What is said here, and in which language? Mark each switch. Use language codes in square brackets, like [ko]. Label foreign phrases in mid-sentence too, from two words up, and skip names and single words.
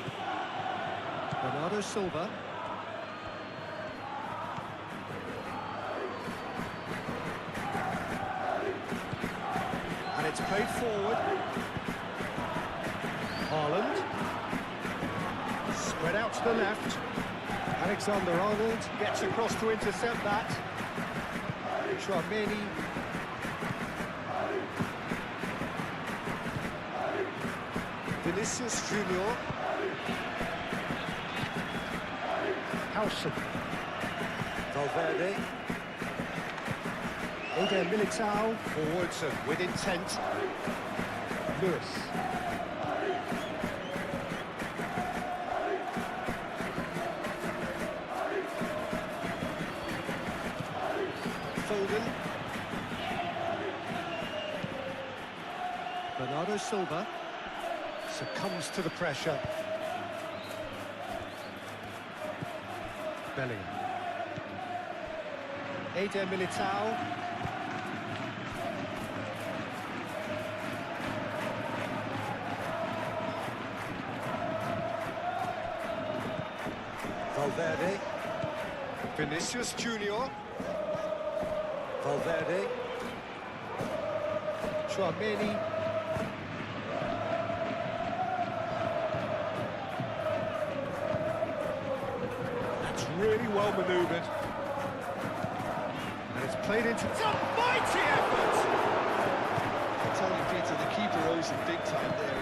[en] Bernardo Silva. And it's played forward. Haaland. Spread out to the left. Alexander-Arnold gets across to intercept that. Tchouaméni. Vinicius Junior. Howson. Valverde. Eder Militao. Forwards and with intent. Lewis. Foden. Bernardo Silva succumbs to the pressure. Bellingham. Eder Militao. Valverde. Vinicius Junior. Valverde. Tchouaméni. That's really well manoeuvred. And it's played into... It's a mighty effort! I tell you, Peter, the keeper owes him big time there.